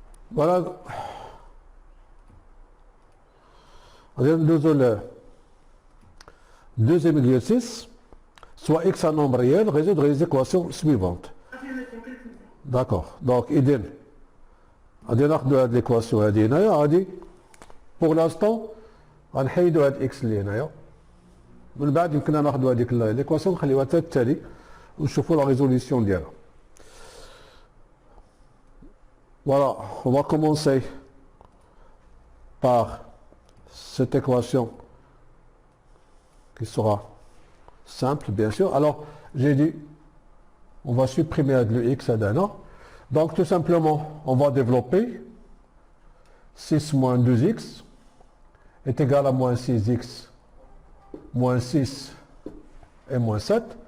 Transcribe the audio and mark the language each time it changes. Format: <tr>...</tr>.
<fr>Voilà. On vient de le deuxième exercice. Soit x un nombre réel, résoudre les équations suivantes. Monsieur, monsieur, qu'est-ce que c'est? D'accord. Donc, idem.</fr> <ar>غادي ناخذوا هاد ليكواسيون هادي هنايا غادي بوغ لانستون غنحيدوا هاد اكس اللي هنايا من بعد يمكننا ناخذوا هذيك ليكواسيون نخليوها حتى التالي ونشوفوا لا ريزوليسيون ديالها.</ar> <fr>Voilà, on va commencer par cette équation qui sera simple, bien sûr. Alors, j'ai dit, on va supprimer le x à d'un. Donc, tout simplement, on va développer 6 moins 2x est égal à moins 6x moins 6 et moins 7.</fr>